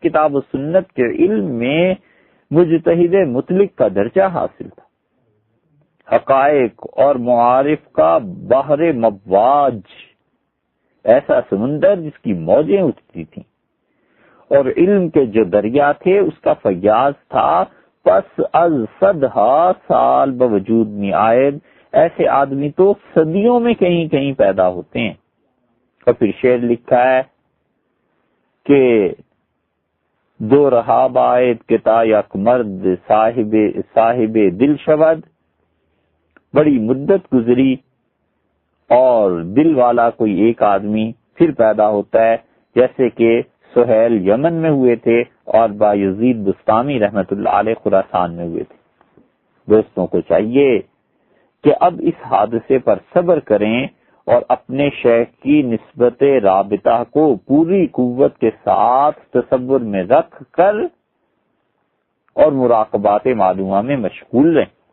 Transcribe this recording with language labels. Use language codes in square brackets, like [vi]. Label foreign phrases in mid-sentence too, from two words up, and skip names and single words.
[ur] کتاب و سنت کے علم میں مجتہد مطلق کا درجہ حاصل تھا، حقائق اور معارف کا بحر مواج، ایسا سمندر جس کی موجیں اٹھتی تھیں، اور علم کے جو دریا تھے اس کا فیاض تھا، [fa] پس از 100 سال بوجود می آئد، [ur] ایسے آدمی تو صدیوں میں کہیں کہیں پیدا ہوتے ہیں۔ اور پھر شعر لکھا ہے کہ [fa] دو رہا باید کتا یک مرد صاحب دل شود، [ur] بڑی مدت گزری اور دل والا کوئی ایک آدمی پھر پیدا ہوتا ہے، جیسے کہ سہیل یمن میں ہوئے تھے اور بایزید بستامی رحمت اللہ علیہ خراسان میں ہوئے تھے۔ دوستوں کو چاہیے کہ اب اس حادثے پر صبر کریں اور اپنے شیخ کی نسبت رابطہ کو پوری قوت کے ساتھ تصور میں رکھ کر اور مراقبات معلومہ میں مشغول رہیں۔